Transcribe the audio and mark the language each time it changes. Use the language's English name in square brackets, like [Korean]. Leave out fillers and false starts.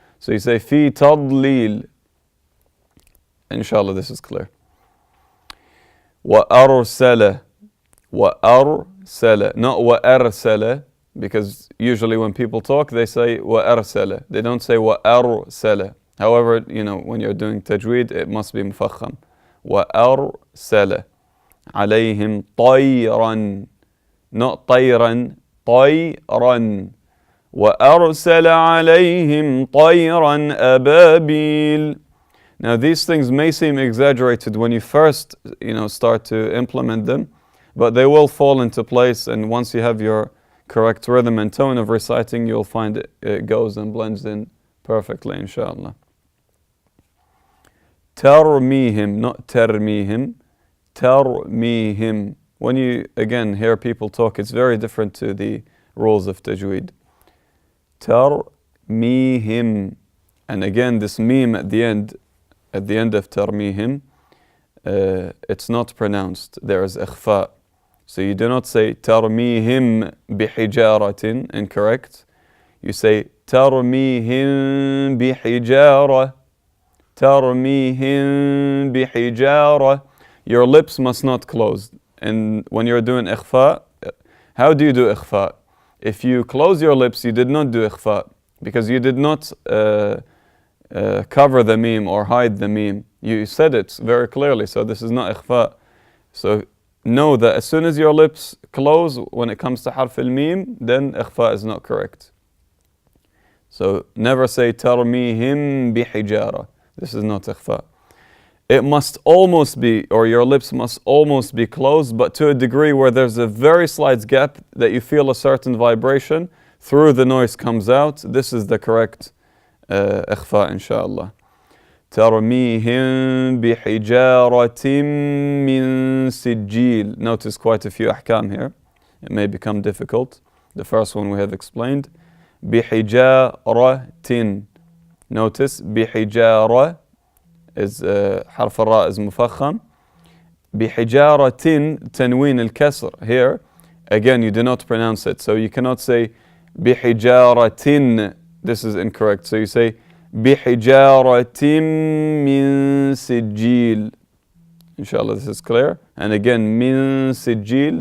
[English] So you say [Arabic] في تضليل. [English] Inshallah, this is clear. [Arabic] وأرسل. وأرسل, [English] not وأرسل, because usually when people talk, they say وأرسل. They don't say [Arabic] وأرسل. [English] However, when you're doing tajweed, it must be مفخم. [Arabic] وأرسل عليهم طيرا, [English] not [Arabic] طيرا, طيرا. وأرسل عليهم طيرا أبابيل. [English] Now these things may seem exaggerated when you first, start to implement them, but they will fall into place, and once you have your correct rhythm and tone of reciting, you'll find it goes and blends in perfectly, inshallah. [Arabic] ترميهم, [English] not [Arabic] ترميهم, ترميهم. [English] When you again hear people talk, it's very different to the rules of tajweed. [Arabic] ترميهم, [English] and again this meme at the end of ترميهم, it's not pronounced. There is إخفاء. So you do not say [Arabic] ترميهم بحجارة, [English] incorrect. [Arabic] You say ترميهم بحجارة, ترميهم بحجارة. [English] Your lips must not close. And when you're doing إخفاء, how do you do إخفاء? If you close your lips, you did not do إخفاء, because you did not cover the meme or hide the meme. You said it very clearly, so this is not إخفاء. So know that as soon as your lips close when it comes to harf al-mim, then إخفاء is not correct. So never say [Arabic] ترميهم بحجارة. [English] This is not إخفاء. It must almost be, or your lips must almost be closed, but to a degree where there's a very slight gap that you feel a certain vibration through the noise comes out. This is the correct إخفاء, inshallah. [Arabic] ترميهم بحجارة من سجيل. [English] Notice quite a few أحكام here. It may become difficult. The first one we have explained. [Arabic] بحجارة. [English] Notice [Arabic] بحجارة is حرف الراء is مفخم. بحجارة تنوين الكسر. [English] Here again you do not pronounce it, so you cannot say [Arabic] بحجارة. [English] This is incorrect. So you say [Arabic] بحجارة من سجيل. [English] Inshallah, this is clear. And again, [Arabic] من سجيل.